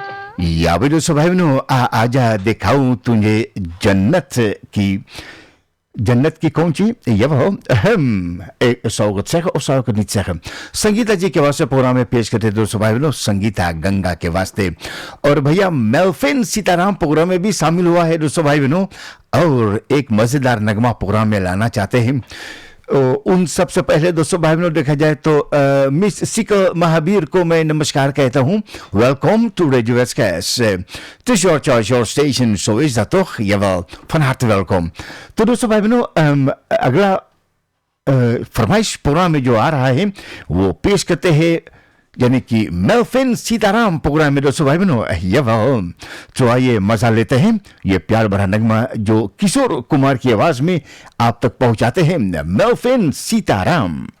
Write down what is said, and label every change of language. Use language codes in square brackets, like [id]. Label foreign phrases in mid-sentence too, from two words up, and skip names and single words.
[hi] दोस्तों भाई बहनों आजा दिखाऊं तुझे जन्नत की Jannat की कौंची ये वो [nl] zou ik het zeggen of zou ik het niet zeggen? [hi] संगीता जी के वास्ते प्रोग्राम में पेश करते दोस्तों भाई बहनों संगीता गंगा के वास्ते और भैया मेलफिन सीताराम प्रोग्राम में भी शामिल हुआ है दोस्तों भाई बहनों और एक मजेदार नगमा प्रोग्राम में लाना चाहते हैं उन सबसे पहले दोस्तों भाई बहनों देखा जाए तो मिस सिकल महावीर को मैं नमस्कार कहता हूं [en] welcome to [hi] रेडियो एसकेएस [nl] het is [en] your choice your station [nl] zo is dat toch jawel van harte welkom [hi] तो दोस्तों भाई बहनों अगला फरमाइश प्रोग्राम में जो आ रहा है वो पेश करते हैं यानी कि मेलफिन सीताराम प्रोग्राम में दोस्तों भाई बहनों यह तो आइए मजा लेते हैं ये प्यार भरा नगमा जो किशोर कुमार की आवाज में आप तक पहुंचाते हैं मेलफिन सीताराम